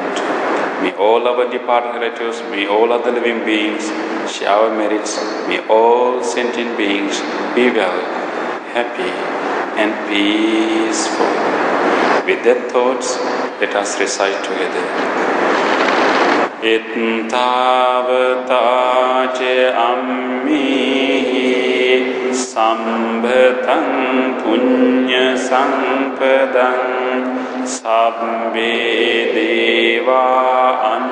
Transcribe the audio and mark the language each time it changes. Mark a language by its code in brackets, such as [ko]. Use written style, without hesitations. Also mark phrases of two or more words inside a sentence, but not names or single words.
[en] May all our departed relatives, may all other living beings share our merits. May all sentient beings be well, happy and peaceful. With that thoughts, let us recite together. [pi] Ittavata ce ammihi sambhatam punya sampadam sabbe deva